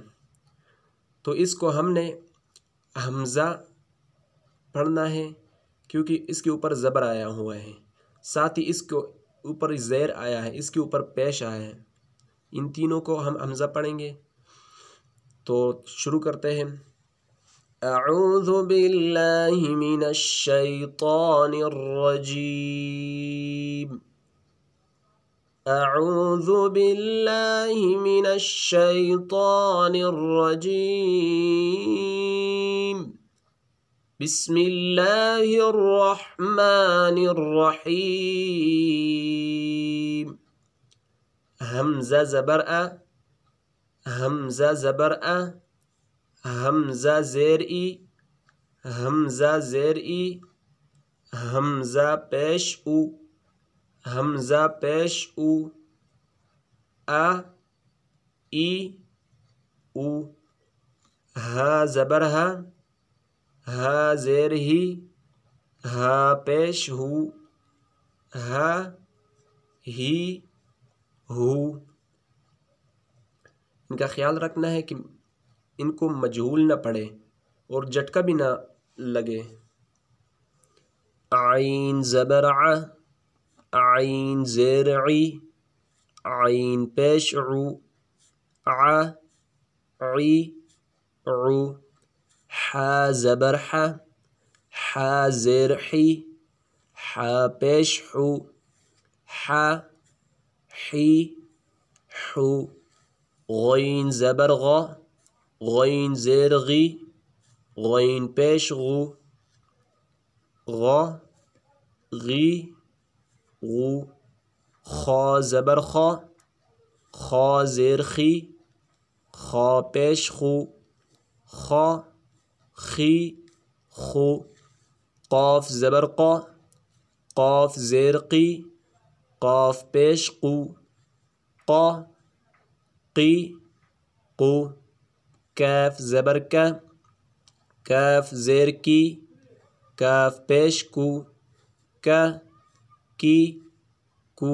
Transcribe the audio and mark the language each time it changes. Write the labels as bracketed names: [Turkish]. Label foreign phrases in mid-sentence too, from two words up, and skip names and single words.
[Urdu] تو اس کو ہم نے حمزہ پڑھنا ہے کیونکہ اس کے اوپر زبر آیا ہوا ہے، ساتھ ہی اس کے اوپر زیر آیا ہے، اس کے اوپر پیش آیا ہے، ان تینوں کو ہم حمزہ پڑھیں گے۔ تو شروع کرتے ہیں۔ [Arabic] اعوذ باللہ من الشیطان الرجیم۔ اعوذ باللہ من الشیطان الرجیم۔ بسم اللہ الرحمن الرحیم۔ [Urdu] حمزہ زبر ا، حمزہ زبر ا، حمزہ زیر ای، حمزہ زیر ای، حمزہ پیش او، حمزہ پیش او، ا ای او، ہا زبر ہا، ہا زیر ہی، ہا پیش ہو، ہا ہی ہو۔ ان کا خیال رکھنا ہے کہ ان کو مجہول نہ پڑھے اور جھٹکا بھی نہ لگے۔ عین زبر ع، عین زیر عی، عین پیش عو، ع عی عو۔ حا زبر ح، حا زیر حی، حا پیش حو، ح حی حو۔ غین زبر غ، غین زیر غی، غین پیش غو، غ غی غو۔ خا زبر خا، خا زیر خی، خا پیش خو، خا خی خو۔ قاف زبر قا، قاف زیر قی، قاف پیش قو، قا قی قو۔ کاف زبر کا، کاف زیر کی، کاف پیش کو، کا کی کو۔